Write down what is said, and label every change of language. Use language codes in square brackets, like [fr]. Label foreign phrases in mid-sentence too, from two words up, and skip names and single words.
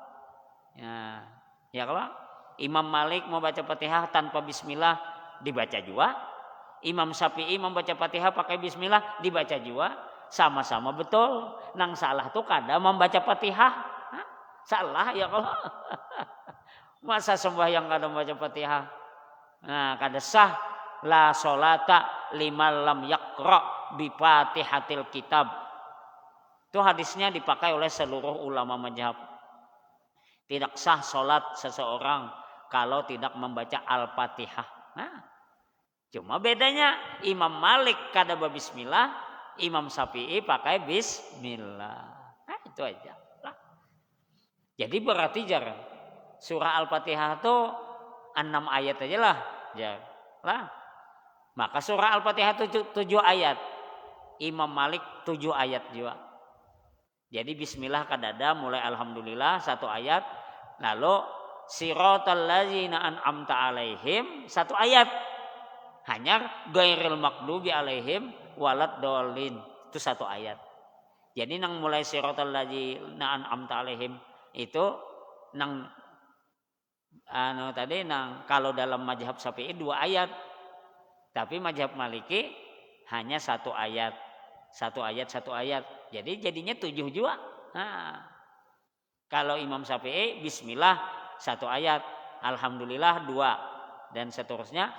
[id] Ya kalau Imam Malik mau baca Fatihah tanpa Bismillah dibaca juga, Imam Syafi'i membaca Fatihah pakai Bismillah dibaca juga, sama-sama betul. [bjn] Nang salah tuh kada membaca Fatihah, salah ya kalau masa sembahyang kada membaca Fatihah, nah kada sah. [ar] لا صلاة لمن لم يقرأ بفاتحة الكتاب. [id] Itu hadisnya dipakai oleh seluruh ulama mazhab. Tidak sah sholat seseorang kalau tidak membaca Al-Fatihah. [bjn] Nah, cuma bedanya Imam Malik kada bismillah, Imam Syafi'i pakai bismillah. [id] Nah, itu aja. Lah. Jadi berarti jarang. Surah Al-Fatihah itu 6 ayat aja lah. Lah. Maka surah Al-Fatihah 7 ayat. Imam Malik 7 ayat juga. [bjn] Jadi bismillah kadada mulai alhamdulillah 1 ayat. [id] Lalu [ar] صراط الذين أنعمت عليهم [id] 1 ayat. Hanya [ar] غير المغضوب عليهم ولا الضالين [id] itu 1 ayat. [bjn] Jadi nang mulai [ar] صراط الذين أنعمت عليهم [bjn] itu nang tadi nang kalau dalam mazhab Syafi'i 2 ayat. [id] Tapi mazhab Maliki hanya 1 ayat. 1 ayat 1 ayat. Jadi jadinya 7 juga. Nah, kalau Imam Syafi'i bismillah 1 ayat, alhamdulillah 2 dan seterusnya.